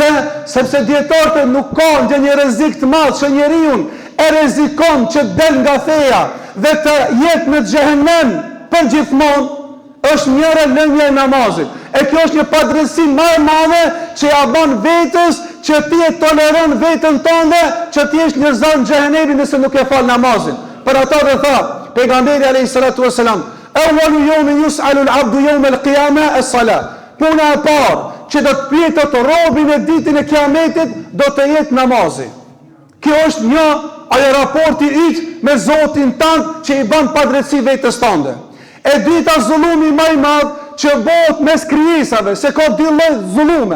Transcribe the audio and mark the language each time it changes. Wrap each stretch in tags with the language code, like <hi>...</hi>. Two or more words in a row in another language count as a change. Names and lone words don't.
<sq>Sepse dietarët nuk kanë ndonjë një rrezik të madh që njeriu e rrezikon që del nga feja dhe të jetë në xhehenem për gjithmonë, është njëra lënja e namazit. E kjo është një padrejti më e madhe që ja bën vetes që ti e toleron veten tënde që ti je një zon xhehenemi nëse nuk e fal namazin. Për ata dhe tha pejgamberi</sq> <ar>عليه الصلاة والسلام، أول يوم يسأل العبد يوم القيامة الصلاة.</ar> <sq>Puna e parë që do të pyetet robi në ditën e Kiametit do të jetë namazi. Kjo është një raporti yt me Zotin tënd që i bën padrejti vetes tënde. E dyta, zullumi më i madh që bëhet mes krijesave, se ka dy lloj zullume.</sq>